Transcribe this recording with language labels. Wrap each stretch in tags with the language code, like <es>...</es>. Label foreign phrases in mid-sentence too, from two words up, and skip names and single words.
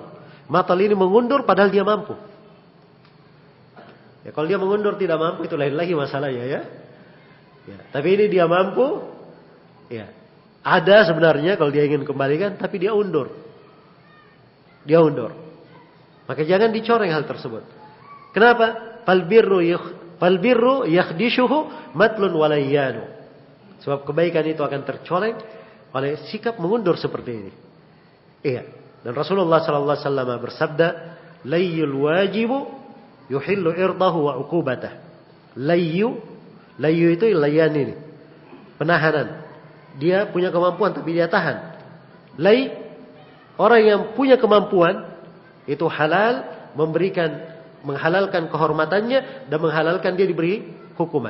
<id>Matal ini mengundur padahal dia mampu. Ya, kalau dia mengundur tidak mampu itu lain lagi masalahnya ya. Ya, tapi ini dia mampu. Ya. Ada sebenarnya kalau dia ingin kembalikan, tapi dia undur. Dia undur. Maka jangan dicoreng hal tersebut. Kenapa?</id> <ar>فالبر يخدشه مطل وليان.</ar> <id>Sebab kebaikan itu akan tercoreng oleh sikap mengundur seperti ini. Iya. Dan Rasulullah</id> <ar>صلى الله عليه وسلم</ar> <id>bersabda,</id> <ar>"لي الواجد يحل عرضه وعقوبته."</ar> <id>Layyu itu layyan ini. Penahanan. Dia punya kemampuan tapi dia tahan. Lay, orang yang punya kemampuan itu halal menghalalkan kehormatannya dan menghalalkan dia diberi hukuman.</id>